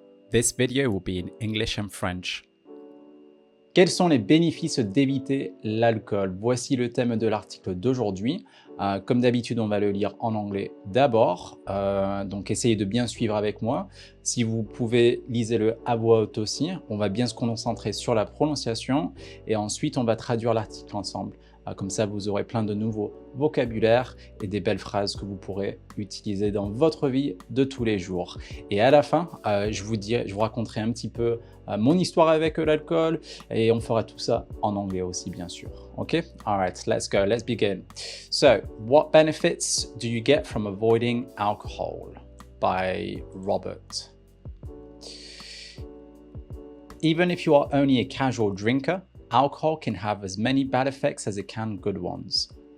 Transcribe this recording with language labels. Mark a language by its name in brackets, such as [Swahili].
[English] This video will be in English and French. [French] Quels sont les bénéfices d'éviter l'alcool? Voici le thème de l'article d'aujourd'hui. Comme d'habitude, on va le lire en anglais d'abord. Donc, essayez de bien suivre avec moi. Si vous pouvez, lisez-le à voix haute aussi. On va bien se concentrer sur la prononciation et ensuite, on va traduire l'article ensemble. Comme ça, vous aurez plein de nouveaux vocabulaires et des belles phrases que vous pourrez utiliser dans votre vie de tous les jours. Et à la fin, je vous raconterai un petit peu mon histoire avec l'alcool et on fera tout ça en anglais aussi, bien sûr. [English] OK? All right, let's go. Let's begin. So, what benefits do you get from avoiding alcohol? By Robert. Even if you are only a casual drinker, alcohol can have as many bad effects as it can good ones.